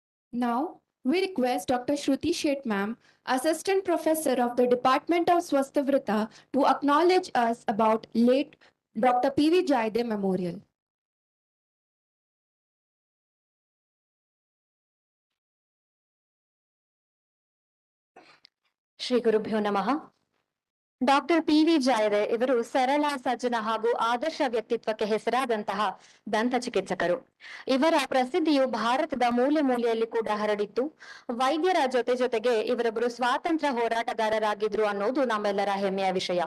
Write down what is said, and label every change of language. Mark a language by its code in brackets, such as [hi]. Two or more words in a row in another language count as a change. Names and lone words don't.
[en] Now, we request Dr. Shruti Shet ma'am, Assistant Professor of the Department of Swastavrita, to acknowledge us about late Dr. P.V. Jaide Memorial. [sa] ಶ್ರೀ ಗುರುಭ್ಯೋ ನಮಃ. [kn] ಡಾಕ್ಟರ್ ಪಿ.ವಿ. ಜಾಯ್ದೆ ಇವರು ಸರಳ, ಸಜ್ಜನ ಹಾಗೂ ಆದರ್ಶ ವ್ಯಕ್ತಿತ್ವಕ್ಕೆ ಹೆಸರಾದಂತಹ ದಂತ ಚಿಕಿತ್ಸಕರು. ಇವರ ಪ್ರಸಿದ್ಧಿಯು ಭಾರತದ ಮೂಲೆ ಮೂಲೆಯಲ್ಲಿ ಕೂಡ ಹರಡಿತ್ತು. ವೈದ್ಯರ ಜೊತೆಗೆ ಇವರೊಬ್ಬರು ಸ್ವಾತಂತ್ರ್ಯ ಹೋರಾಟಗಾರರಾಗಿದ್ರು ಅನ್ನೋದು ನಮ್ಮೆಲ್ಲರ ಹೆಮ್ಮೆಯ ವಿಷಯ.